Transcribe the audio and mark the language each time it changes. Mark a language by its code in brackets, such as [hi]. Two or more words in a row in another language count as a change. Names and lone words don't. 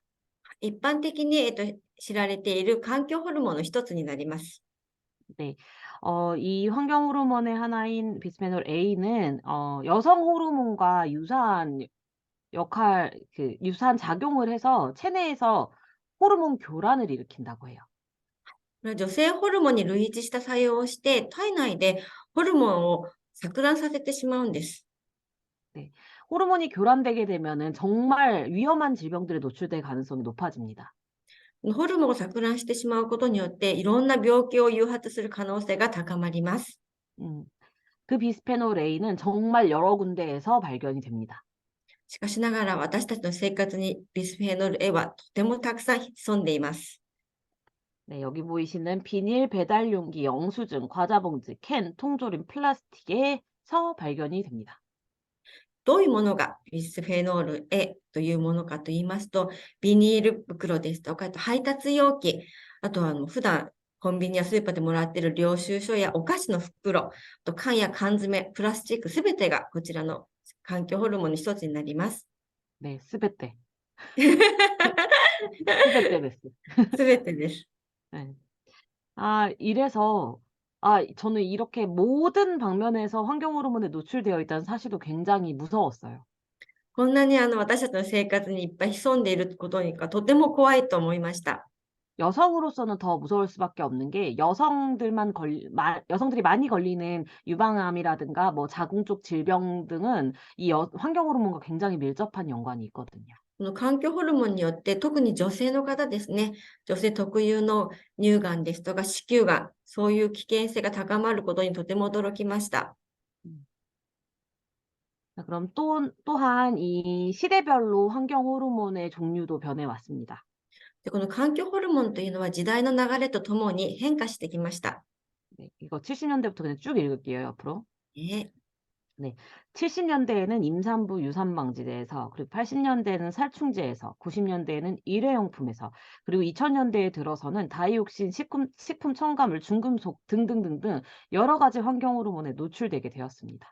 [ja] 一般的に、知られている環境ホルモンの一つになります。 [ko] 네. 이 환경 호르몬의 하나인 비스페놀 A는 여성 호르몬과 유사한 유사한 작용을 해서 체내에서 호르몬 교란을 일으킨다고 해요. [ja] 女性ホルモンに類似した作用をして、体内でホルモンを錯乱させてしまうんです。 [ko] 네. 호르몬이 교란되게 되면은 정말 위험한 질병들에 노출될 가능성이 높아집니다. [ja] ホルモンを錯乱してしまうことによって、いろんな病気を誘発する可能性が高まります。 [ko] 그 비스페놀 A는 정말 여러 군데에서 발견이 됩니다. [ja] しかしながら私たちの生活にビスフェノール A はとてもたくさん潜んでいます。 [ko] 네, 여기 보이시는 비닐 배달 용기, 영수증, 과자 봉지, 캔, 통조림, 플라스틱에서 발견이 됩니다. [ja] どういうものがビスフェノール A というものかと言いますと、ビニール袋ですとか、あと配達容器、あとは普段コンビニやスーパーでもらっている領収書やお菓子の袋、あと缶や缶詰、プラスチックすべてがこちらの環境ホルモンの一つになります。 [ko] 네, 스베떼. [ja] す 스베떼 베스. べてです。 [ko] 네. 이래서 저는 이렇게 모든 방면에서 환경 호르몬에 노출되어 있다는 사실도 굉장히 무서웠어요. [ja] こんなに私たちの生活にいっぱい潜んでいることがとても怖いと思いました。 [ko] 여성으로서는 더 무서울 수밖에 없는 게 여성들이 많이 걸리는 유방암이라든가 뭐 자궁 쪽 질병 등은 이 환경 호르몬과 굉장히 밀접한 연관이 있거든요. [ja] この環境ホルモンによって特に女性の方ですね、女性特有の乳がんですとか子宮がん、そういう危険性が高まることにとても驚きました。 [ko] 자, 그럼 또한 이 시대별로 환경 호르몬의 종류도 변해왔습니다. [ja] で、この環境ホルモンというのは時代の流れとともに変化してきました。 [ko] 네, 이거 70년대부터 그냥 쭉 읽을게요, 옆으로. [ja] ね、 [ko] 네, 70년대에는 임산부 유산방지제에서, 그리고 80년대에는 살충제에서, 90년대에는 일회용품에서, 그리고 2000년대에 들어서는 다이옥신, 식품 첨가물, 중금속 등등등등 여러 가지 환경 호르몬에 노출되게 되었습니다.